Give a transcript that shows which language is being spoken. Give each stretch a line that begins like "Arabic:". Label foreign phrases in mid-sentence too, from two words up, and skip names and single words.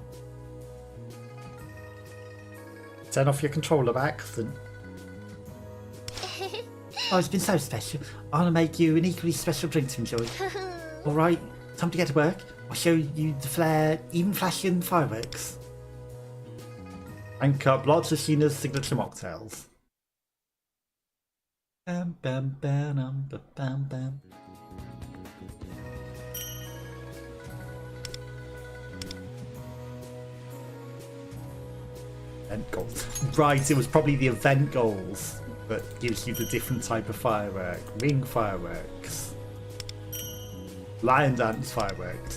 English: Turn off your controller by accident. Oh, it's been so special. I want to make you an equally special drink to enjoy. Alright, time to get to work. I'll show you the flare, even flashing fireworks. Rank up lots of Sheena's signature mocktails. Bam, bam, bam, bam, bam, bam. Event goals. Right, it was probably the event goals that gives you the different type of firework. Ring fireworks. Lion dance fireworks.